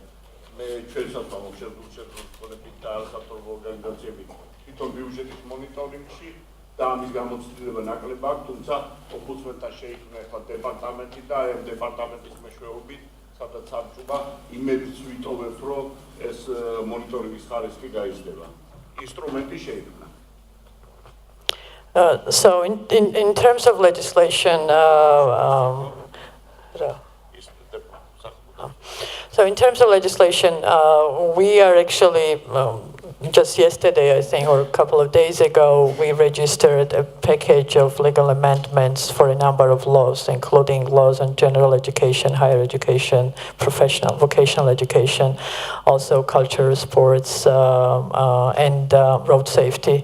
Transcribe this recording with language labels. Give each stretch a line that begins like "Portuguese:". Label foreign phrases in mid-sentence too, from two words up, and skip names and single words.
Georgian: მე ჩვენსაც შეგვიძლია და არასამთავრობო ორგანიზაციები თვითონ ბიუჯეტის მონიტორინგში და ამის გამოცდილება ნაკლებ აქვს, თუმცა ომბუდსმენთან შეიქმნა ახლა დეპარტამენტი და ამ დეპარტამენტის მეშვეობით, სადაც საბჭოა იმედს ვიტოვებთ, რომ ეს მონიტორინგის ხარისხი გაიზრდება. ინსტრუმენტი შეიქმნა.
English: So in terms of legislation, we are actually just yesterday, I think, or a couple of days ago, we registered a package of legal amendments for a number of laws, including laws on general education, higher education, professional, vocational education, also culture, sports, and road safety.